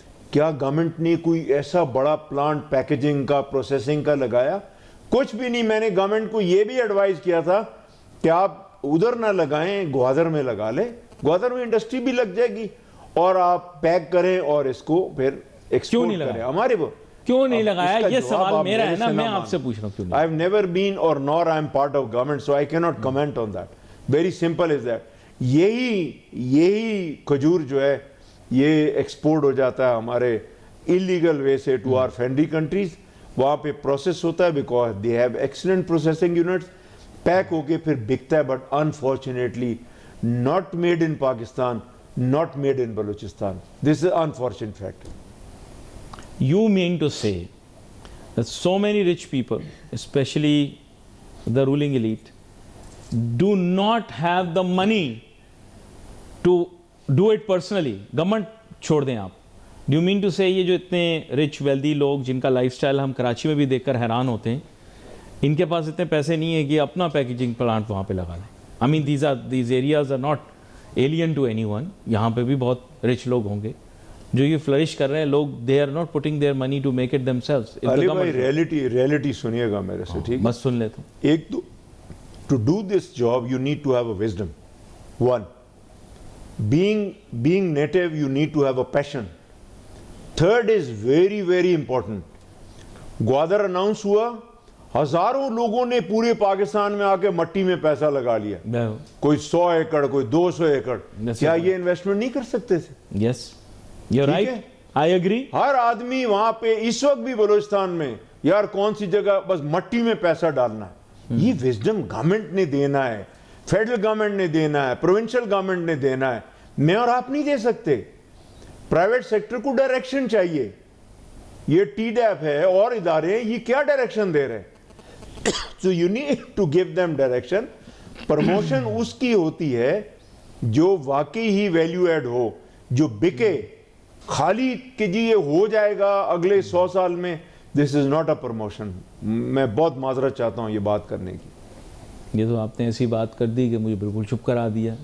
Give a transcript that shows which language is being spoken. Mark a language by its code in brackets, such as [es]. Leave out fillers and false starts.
[ur] کیا گورنمنٹ نے کوئی ایسا بڑا پلانٹ پیکیجنگ کا, پروسیسنگ کا لگایا؟ کچھ بھی نہیں. میں نے گورنمنٹ کو یہ بھی ایڈوائز کیا تھا کہ آپ ادھر نہ لگائیں, گوادر میں لگا لیں. گوادر میں انڈسٹری بھی لگ جائے گی اور آپ پیک کریں اور اس کو پھر ایکسپورٹ کریں. ہمارے وہ کیوں نہیں لگایا, یہ سوال میرا ہے نا, میں آپ سے پوچھ رہا ہوں. [en] I have never been or nor I am part of government, so I cannot comment on that. Very simple is that. [ur] یہی کھجور جو ہے یہ ایکسپورٹ ہو جاتا ہے ہمارے illegal way سے [en] to our friendly countries. [ur] وہاں پہ پروسیس ہوتا ہے [en] because they have excellent processing units. [ur] Pack ہو کے پھر بکتا ہے, [en] But unfortunately not made in Pakistan, not made in Balochistan. This is an unfortunate fact. You mean to say that so many rich people, especially the ruling elite, do not have the money to do it personally? [ur] Government چھوڑ دیں آپ. [en] Do you mean to say [ur] یہ جو اتنے rich wealthy لوگ جن کا life style ہم کراچی میں بھی دیکھ کر حیران ہوتے ہیں, ان کے پاس اتنے پیسے نہیں ہیں کہ اپنا پیکیجنگ پلانٹ وہاں پہ لگا لیں؟ [en] I mean these areas are not alien to anyone. [ur] یہاں پہ بھی بہت rich لوگ ہوں گے جو یہ فلرش کر رہے ہیں. [en] لوگ they are not putting their money to make it themselves. [ur] علی بھائی ریئلٹی سنیے گا میرے سے, ٹھیک؟ بس سن لیتا ہوں. ایک تو [en] to do this job you need to have a wisdom. One, being native you need to have a passion. Third is very very important. [ur] Gwadar announce ہوا, ہزاروں لوگوں نے پورے پاکستان میں آ کے مٹی میں پیسہ لگا لیا, کوئی 100 ایکڑ, کوئی 200 ایکڑ. کیا یہ انویسٹمنٹ نہیں کر سکتے تھے؟ [en] Yes, you're right. I agree. [ur] ہر آدمی وہاں پہ اس وقت بھی بلوچستان میں یار کون سی جگہ بس مٹی میں پیسہ ڈالنا ہے. یہ وزڈم گورنمنٹ نے دینا ہے, فیڈرل گورنمنٹ نے دینا ہے, پروونشل گورنمنٹ نے دینا ہے. میں اور آپ نہیں دے سکتے. پرائیویٹ سیکٹر کو ڈائریکشن چاہیے. یہ ٹی ڈیپ ہے اور ادارے, یہ کیا ڈائریکشن دے رہے ہیں؟ [en] So you need to give them direction. [ur] Promotion اس کی ہوتی ہے جو واقعی ہی ویلیو ایڈ ہو, جو بکے. خالی کہ جی یہ ہو جائے گا اگلے 100 سال میں, [en] This is not a promotion. [ur] میں بہت معذرت چاہتا ہوں یہ بات کرنے کی. یہ تو آپ نے ایسی بات کر دی کہ مجھے بالکل چپ کرا دیا.